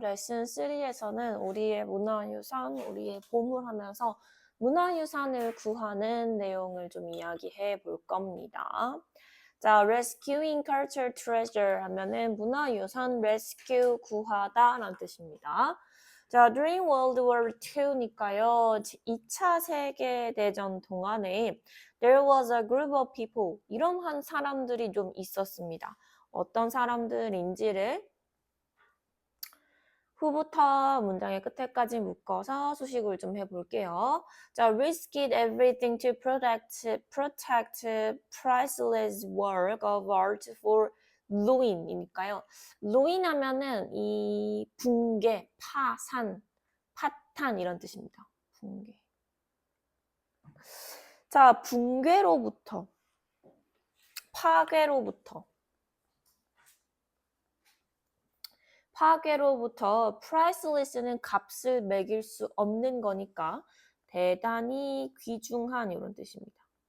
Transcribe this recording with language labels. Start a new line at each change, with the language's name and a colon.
Korean: 레슨 3에서는 우리의 문화유산, 우리의 보물하면서 문화유산을 구하는 내용을 좀 이야기해 볼 겁니다. 자,
English: rescuing cultural treasure
Korean: 하면은 문화유산 rescue 구하다 라는 뜻입니다.
English: 자, during World War II니까요.
Korean: 2차 세계대전 동안에
English: there was a group of people
Korean: 이러한 사람들이 좀 있었습니다. 어떤 사람들인지를 후부터 문장의 끝에까지 묶어서 수식을 좀 해볼게요.
English: 자, risked everything to protect priceless work of art for ruin이니까요.
Korean: ruin 하면은 이 붕괴, 파산, 파탄 이런 뜻입니다. 붕괴. 자, 붕괴로부터, 파괴로부터, 파괴로부터 priceless는 값을 매길 수 없는 거니까 대단히 귀중한 이런 뜻입니다.